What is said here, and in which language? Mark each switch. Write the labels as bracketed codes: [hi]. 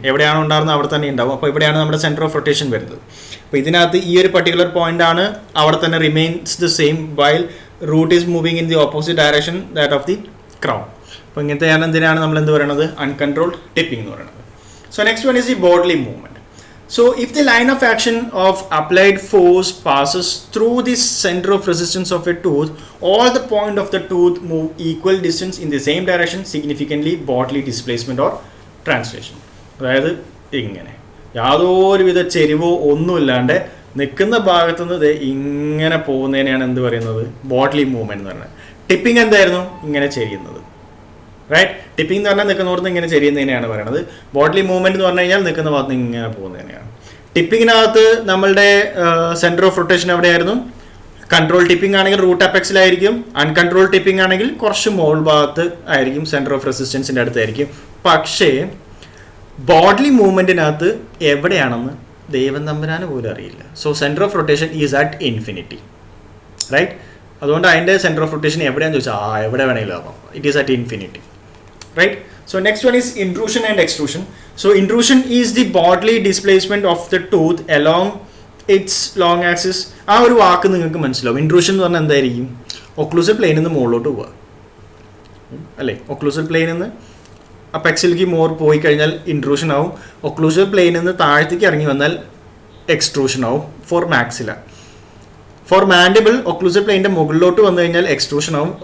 [ml] എവിടെയാണോ ഉണ്ടാകുന്നത് അവിടെ തന്നെ ഉണ്ടാവും. അപ്പോൾ ഇവിടെയാണ് നമ്മുടെ സെൻറ്റർ ഓഫ് റൊട്ടേഷൻ വരുന്നത്. അപ്പോൾ ഇതിനകത്ത് ഈ ഒരു പർട്ടിക്കുലർ പോയിന്റ് ആണ് അവിടെ തന്നെ [en] Remains the same while root is moving in the opposite direction that of the crown. [ml] അപ്പോൾ ഇങ്ങനത്തെയാണ് എന്തിനാണ് നമ്മൾ എന്ത് പറയുന്നത്? അൺകൺട്രോൾഡ് ടിപ്പിംഗ് എന്ന് പറയുന്നത്. [en] So next one is the bodily movement. So if the line of action of applied force passes through the center of resistance of a tooth, all the point of the tooth move equal distance in the same direction, significantly bodily displacement or translation. [ml] അതായത് ഇങ്ങനെ യാതൊരുവിധ ചെരിവോ ഒന്നുമില്ലാണ്ട് നിൽക്കുന്ന ഭാഗത്തുനിന്ന് ഇങ്ങനെ പോകുന്നതിനെയാണ് എന്ത് പറയുന്നത്? Bodily movement എന്ന് പറയുന്നത്. ടിപ്പിംഗ് എന്തായിരുന്നു? ഇങ്ങനെ ചെയ്യുന്നത്. റൈറ്റ്, ടിപ്പിംഗ് എന്ന് പറഞ്ഞാൽ നിൽക്കുന്നോടത്ത് ഇങ്ങനെ ചെയ്യുന്നതിനെയാണ് പറയുന്നത്. ബോഡ്ലി മൂവ്മെന്റ് എന്ന് പറഞ്ഞു കഴിഞ്ഞാൽ നിൽക്കുന്ന ഭാഗത്ത് ഇങ്ങനെ പോകുന്നതിനെയാണ്. ടിപ്പിങ്ങിനകത്ത് നമ്മളുടെ സെന്റർ ഓഫ് റൊട്ടേഷൻ എവിടെയായിരുന്നു? കൺട്രോൾ ടിപ്പിംഗ് ആണെങ്കിൽ റൂട്ട് അപെക്സിലായിരിക്കും. അൺകൺട്രോൾ ടിപ്പിംഗ് ആണെങ്കിൽ കുറച്ച് മോൾ ഭാഗത്ത് ആയിരിക്കും, സെന്റർ ഓഫ് റെസിസ്റ്റൻസിന്റെ അടുത്തായിരിക്കും. പക്ഷേ ബോഡ്ലി മൂവ്മെന്റിനകത്ത് എവിടെയാണെന്ന് ദൈവം തമ്പുരാന് പോലും അറിയില്ല. [en] So centre of rotation is at infinity. [ml] Right, അതുകൊണ്ട് അതിൻ്റെ സെന്റർ ഓഫ് റൊട്ടേഷൻ എവിടെയാണെന്ന് ചോദിച്ചാൽ എവിടെ വേണമെങ്കിലും ആവാം. [en] It is at infinity. Right? So next one is intrusion and extrusion. So intrusion is the bodily displacement of the tooth along its long axis. [ml] ആ ഒരു വാക്ക് നിങ്ങൾക്ക് മനസ്സിലാവും. ഇൻട്രൂഷൻ എന്ന് പറഞ്ഞാൽ എന്തായിരിക്കും? ഒക്ലൂസൽ പ്ലെയിനിൽ നിന്ന് മുകളിലോട്ട് പോവുക അല്ലേ? ഒക്ലൂസൽ പ്ലെയിനിൽ നിന്ന് അപെക്സിലേക്ക് പോയി കഴിഞ്ഞാൽ ഇൻട്രൂഷൻ ആവും. ഒക്ലൂസൽ പ്ലെയിനിൽ നിന്ന് താഴത്തേക്ക് ഇറങ്ങി വന്നാൽ എക്സ്ട്രൂഷൻ ആവും. [en] For maxilla. For mandible [ml] occlusal പ്ലെയിൻ്റെ മുകളിലോട്ട് വന്നു കഴിഞ്ഞാൽ എക്സ്ട്രൂഷൻ ആവും.